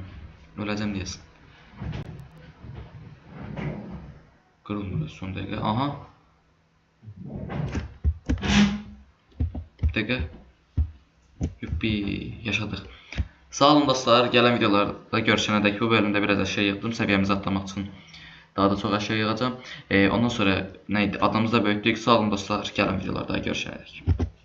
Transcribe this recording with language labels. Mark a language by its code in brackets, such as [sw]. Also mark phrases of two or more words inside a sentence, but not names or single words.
[tr] Öleceğim diyesin. Kırılmadı son dakika. Aha. Bir dakika. Yuppi yaşadık. [az] Sağ olun dostlar. Gələn videolarda görüşənə dək bu bölümdə biraz əşya yığdım səviyyəmizi atlamaq üçün. Daha da çox əşya yığacağım. Ondan sonra neydi? Adımızı da böyütdük. Sağ olun dostlar. Gələn videolarda görüşənə dək.